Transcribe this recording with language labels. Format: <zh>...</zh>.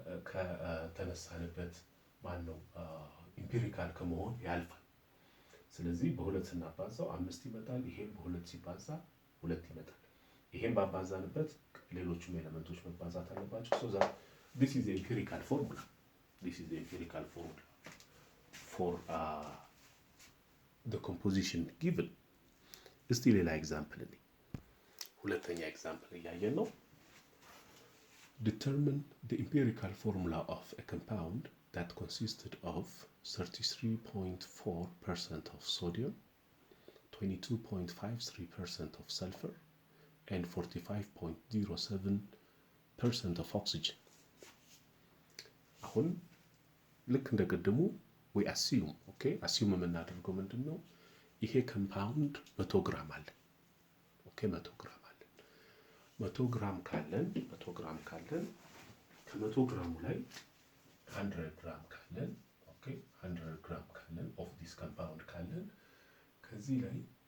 <am>ከተነሳንበት ማን ነው ኢምፒሪካል ከመሆን ያልፋል። ስለዚህ በ2 ስናባዛው 5 ይመጣል። ይሄም በ2 ሲባዛ 2 ይመጣል። ይሄም ባባዛንበት ሌሎችም ኤሌመንቶች መባዛት አለባቸው።</am> <en>so that this is the empirical formula for the composition given.</en> <am>እስቲ ሌላ ኤግዛምፕል እኔ ሁለተኛ ኤግዛምፕል እያየን ነው።</am> <en>determine the empirical formula of a compound that consisted of 33.4% of sodium, 22.53% of sulfur and 45.07% of oxygen.</en> <am>አሁን ልክ እንደቀደሙ</am> <en>we assume assume</en> <am>የምናደርገው ምንድነው? ይሄ ኮምፓውንድ 100 ግራም አለ። 100 ግራም አለ። 100 ግራም ካለን ከ100 ግራሙ ላይ 100 ግራም ካለን 100 ግራም ካለን</am> <en>of this compound</en> <am>ካለን ከዚህ ላይ</am>